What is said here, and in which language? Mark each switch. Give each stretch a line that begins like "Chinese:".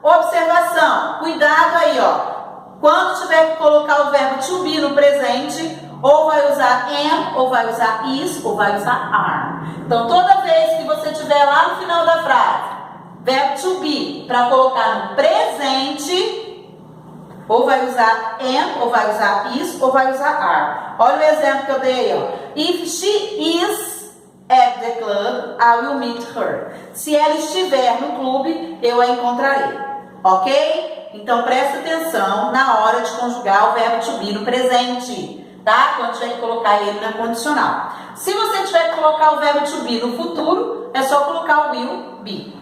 Portuguese: Observação, cuidado aí, ó. Quando tiver que colocar o verbo to be no presente, ou vai usar am, ou vai usar is, ou vai usar are. Então, toda vez que você tiver lá no final da frase, verbo to be, para colocar no presente, ou vai usar am, ou vai usar is, ou vai usar are. Olha o exemplo que eu dei aí, ó.
English: If she is at the club, I will meet her.
Portuguese: Se ela estiver no clube, eu a encontrarei. Ok? Então, presta atenção na hora de conjugar o verbo to be no presente. Tá? Quando tiver que colocar ele na condicional. Se você tiver que colocar o verbo to be no futuro, é só colocar o will be.